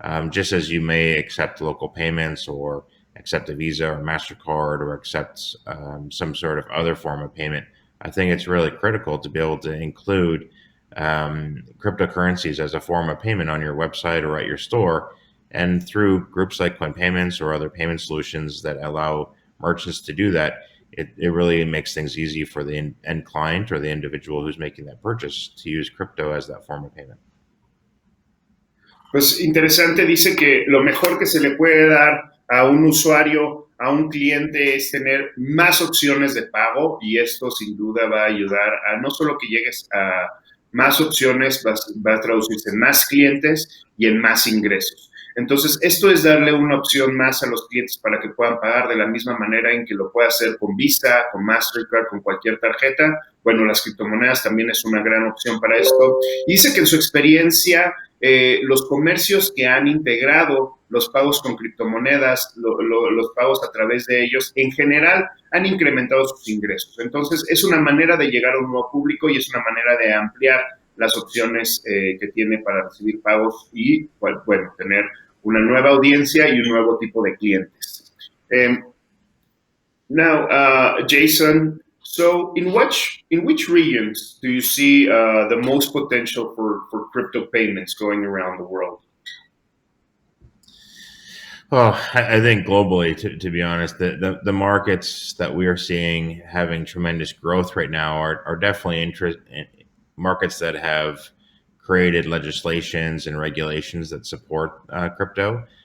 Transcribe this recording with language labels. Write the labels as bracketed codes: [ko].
[en] Just as you may accept local payments or accept a Visa or MasterCard or accept some sort of other form of payment, I think it's really critical to be able to include cryptocurrencies as a form of payment on your website or at your store. And through groups like Coin Payments or other payment solutions that allow merchants to do that, it really makes things easy for the end client or the individual who's making that purchase to use crypto as that form of payment. [es] Pues interesante, dice que lo mejor que se le puede dar a un usuario, a un cliente, es tener más opciones de pago y esto sin duda va a ayudar a no solo que llegues a más opciones, va a traducirse en más clientes y en más ingresos. Entonces, esto es darle una opción más a los clientes para que puedan pagar de la misma manera en que lo pueda hacer con Visa, con Mastercard, con cualquier tarjeta. Bueno, las criptomonedas también es una gran opción para esto. Y dice que en su experiencia, los comercios que han integrado los pagos con criptomonedas, los pagos a través de ellos, en general han incrementado sus ingresos. Entonces, es una manera de llegar a un nuevo público y es una manera de ampliar las opciones que tiene para recibir pagos y, bueno, tener una nueva audiencia y un nuevo tipo de clientes. [en] Now, Jason, so in which regions do you see the most potential for crypto payments going around the world? Well, I think globally, to be honest, the markets that we are seeing having tremendous growth right now are definitely markets that have created legislations and regulations that support crypto.